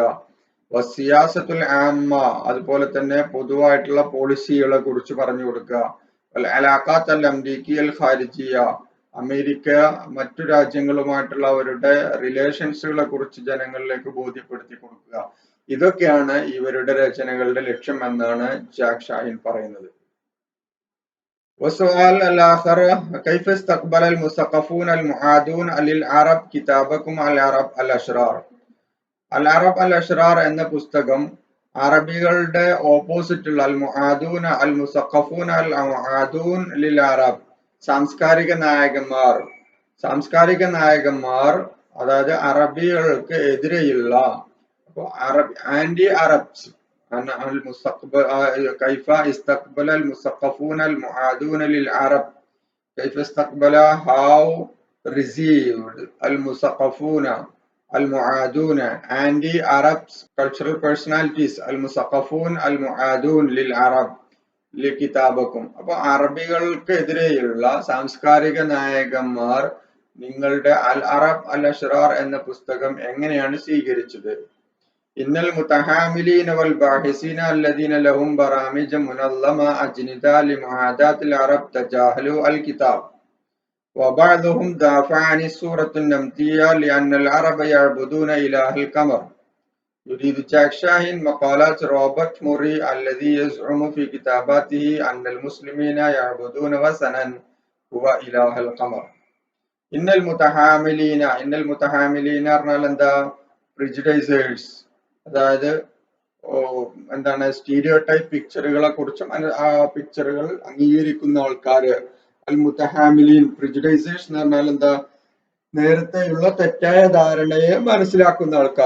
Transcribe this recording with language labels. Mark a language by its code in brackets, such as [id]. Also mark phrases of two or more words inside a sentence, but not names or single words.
[ar] والسياسة العامة, [ml] അതുപോലെ തന്നെ പൊതുവായിട്ടുള്ള പോളിസികളെ കുറിച്ച് പറഞ്ഞു കൊടുക്കുക. [ar] علاقات الأمريكي الخارجية, [ml] അമേരിക്ക മറ്റു രാജ്യങ്ങളുമായിട്ടുള്ള അവരുടെ റിലേഷൻസുകളെ കുറിച്ച് ജനങ്ങളിലേക്ക് ബോധ്യപ്പെടുത്തി കൊടുക്കുക. ഇതൊക്കെയാണ് ഇവരുടെ രചനകളുടെ ലക്ഷ്യം എന്നാണ് ജാക്ക് ഷാഹിൻ പറയുന്നത്. [ar] والسؤال الآخر كيف استقبل المثقفون المعادون للعرب كتابكم العرب الأشرار. العرب الأشرار [ml] എന്ന പുസ്തകം അറബികളുടെ ഓപ്പോസിറ്റുള്ള [ar] المعادون المثقفون المعادون للعرب, [ml] സാംസ്കാരിക നായകന്മാർ അതായത് അറബികൾക്ക് എതിരെയുള്ള [en] anti Arabs. [ar] كيف استقبل المثقفون المعادون للعرب كيف استقبل [en] how received [ar] المثقفون المعادون [en] anti Arabs cultural personalities [ar] المثقفون المعادون للعرب لكتابكم. [ml] അപ്പൊ അറബികൾക്ക് എതിരെയുള്ള സാംസ്കാരിക നായകന്മാർ നിങ്ങളുടെ അൽ അറബ് അൽ അഷ്റാർ എന്ന പുസ്തകം എങ്ങനെയാണ് സ്വീകരിച്ചത്? [ar] إن المتحاملين والباحثين الذين لهم برامج منظمة أجندة لمعاداة العرب تجاهلوا الكتاب وبعضهم دافع عن صورة نمطية لأن العرب يعبدون إله القمر. يريد جاك شاهين مقالات روبرت موري الذي يزعم في كتاباته أن المسلمين يعبدون وثنا هو إله القمر. إن المتحاملين [ml] പറഞ്ഞാൽ എന്താ? പ്രിജുഡൈസേഴ്സ്, അതായത് എന്താണ് [en] stereotype pictures [ml] കുറിച്ചും ആ പിക്ചറുകൾ അംഗീകരിക്കുന്ന ആൾക്കാര്. അൽ മുതഹാമിലീൻ പ്രിജുഡൈസേഴ്സ് എന്ന് പറഞ്ഞാൽ എന്താ? നേരത്തെയുള്ള തെറ്റായ ധാരണയെ മനസ്സിലാക്കുന്ന ആൾക്കാർ.